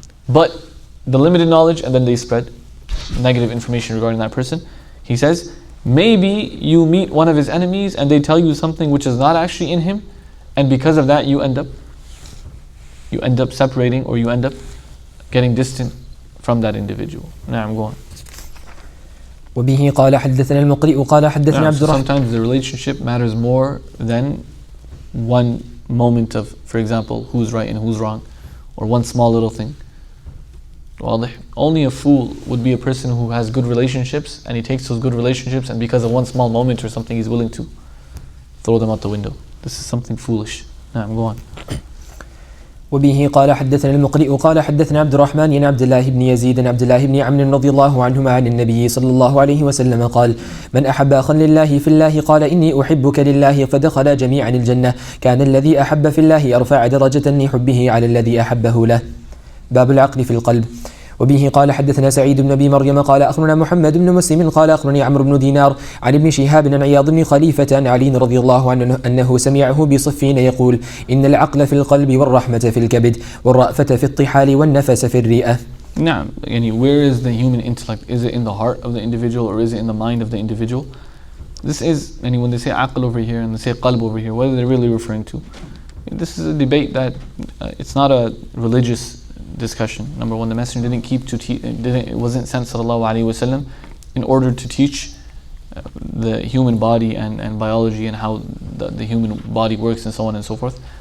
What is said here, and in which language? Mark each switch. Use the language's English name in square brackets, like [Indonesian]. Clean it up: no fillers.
[English] But the limited knowledge, and then they spread negative information regarding that person. He says, maybe you meet one of his enemies and they tell you something which is not actually in him, and because of that you end up separating, or you end up getting distant from that individual. Now I'm going. [Arabic] وبه قال حدثنا المقرئ قال حدثنا عبد الرحمن. [English] Sometimes the relationship matters more than one moment of, for example, who's right and who's wrong, or one small little thing. Only a fool would be a person who has good relationships, and he takes those good relationships, and because of one small moment or something, he's willing to throw them out the window. This is something foolish. Now, go on. [Arabic] وبه قال حدثنا المقرئ قال حدثنا عبد الرحمن بن عبد الله بن يزيد بن عبد الله بن عمرو رضي الله عنهما عن النبي صلى الله عليه وسلم قال: من أحب أخا لله في الله قال إني أحبك لله فدخل جميعا الجنة، كان الذي أحب في الله أرفع درجة لحبه على الذي أحبه له. باب العقل في القلب. وبه قال حدثنا سعيد بن أبي مريم قال أخبرنا محمد بن مسلم قال أخبرني عمرو بن دينار عن ابن شهاب عن عياض بن خليفة عن علي رضي الله عنه أنه سمعه بصفين يقول: إن العقل في القلب والرحمة في الكبد والرأفة في الطحال والنفس في الرئة. [English] نعم, where is the human intellect? Is it in the heart of the individual, or is it in the mind of the individual? This is, when they say aql over here and they say qalb over here, what are they really referring to? This is a debate that it's not a religious discussion. Number one, the Messenger didn't it wasn't sent sallallahu alaihi wasallam in order to teach the human body and biology and how the human body works and so on and so forth.